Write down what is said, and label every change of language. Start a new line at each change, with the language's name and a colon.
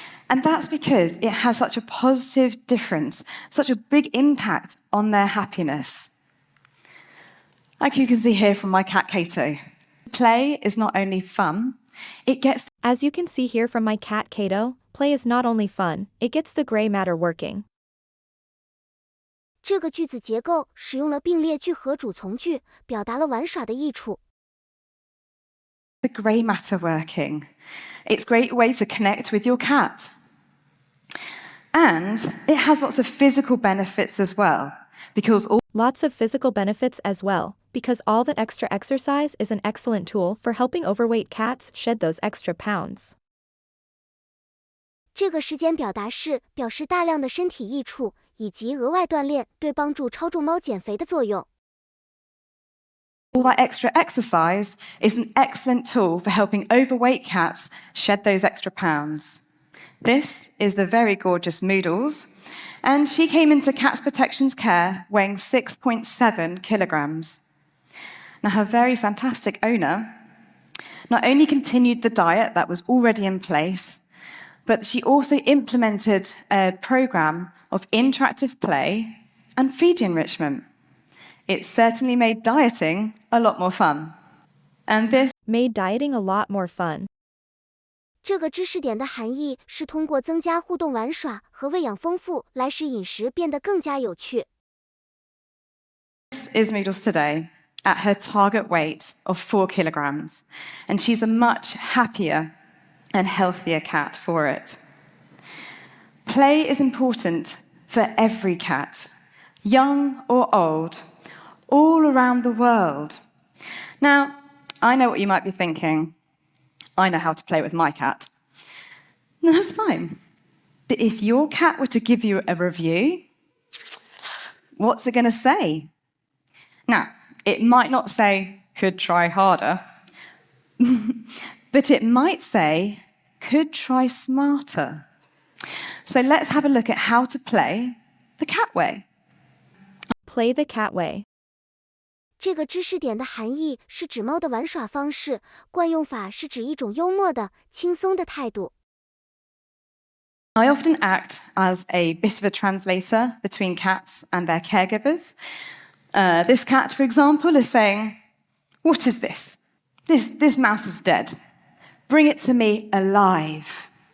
English: And that's because it has such a positive difference, such a big impact on their happiness. Like you can see here from my cat Cato, play is not only fun, it gets... As you can see here from my cat Cato, play is not only fun, it gets the gray matter working.
Chinese: 这个句子结构使用了并列句和主从句，表达了玩耍的益处。
English: The gray matter working. It's a great way to connect with your cat. And it has lots of physical benefits as well, because Lots of physical benefits as well, because all that extra exercise is an excellent tool for helping overweight cats shed those extra pounds.
Chinese: 这个时间表达式表示大量的身体益处以及额外锻炼对帮助超重猫减肥的作用。
English: all that extra exercise is an excellent tool for helping overweight cats shed those extra pounds. This is the very gorgeous Moodles, and she came into Cats Protection's care weighing 6.7 kilograms. Now, her very fantastic owner not only continued the diet that was already in place, but she also implemented a program of interactive play and feed enrichment. It certainly made dieting a lot more fun. And this made dieting a lot more fun.
Chinese: 这个知识点的含义是通过增加互动玩耍和喂养丰富来使饮食变得更加有趣。
English: This is Moodles today at her target weight of 4 kilograms, and she's a much happier and healthier cat for it. Play is important for every cat, young or old, all around the world. Now, I know what you might be thinking. I know how to play with my cat. No, that's fine. But if your cat were to give you a review, what's it going to say? Now, it might not say, could try harder, but it might say, could try smarter. So let's have a look at how to play the cat way. Play the cat way.
Chinese: 这个知识点的含义是指猫的玩耍方式，惯用法是指一种幽默的、轻松的态度。
English: I often act as a bit of a translator between cats and their caregivers. This cat, for example, is saying, "What is this? This mouse is dead. Bring it to me alive."